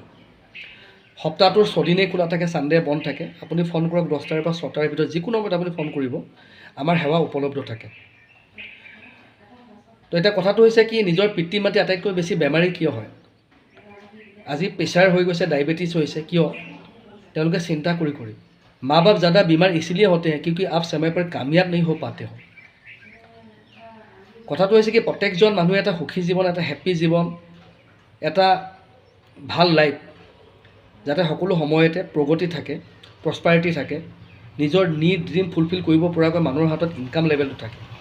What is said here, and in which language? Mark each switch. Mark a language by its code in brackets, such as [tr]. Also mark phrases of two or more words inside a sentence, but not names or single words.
[as] সপ্তাহটোৰ 6 দিনেই খোলা থাকে, ছানডে বন্ধ থাকে। আপুনি ফোন কৰক 10টাৰ পৰা 6টাৰ ভিতৰত, যিকোনো সময়ত আপুনি ফোন কৰিব, আমাৰ সেৱা উপলব্ধ থাকে। তো এতিয়া কথাটো হৈছে কি, নিজৰ পিতৃ মাতৃ আটাইতকৈ বেছি বেমাৰী কিয় হয়? আজি প্ৰেছাৰ হৈ গৈছে, ডায়েবেটিছ হৈছে, কিয়? তেওঁলোকে চিন্তা কৰি [hi] माँ बाप ज़्यादा बीमार इसलिए होते हैं क्योंकि आप समय पर कामयाब नहीं हो पाते हो। [as] কথাটো হৈছে কি, প্ৰত্যেকজন মানুহে এটা সুখী জীৱন, এটা হেপ্পী জীৱন, এটা ভাল লাইফ, যাতে সকলো সময়তে প্ৰগতি থাকে, প্ৰস্পাৰিটি থাকে, নিজৰ [en] need dream fulfil [as] কৰিব পৰাকৈ মানুহৰ হাতত [en] income level [as] থাকে।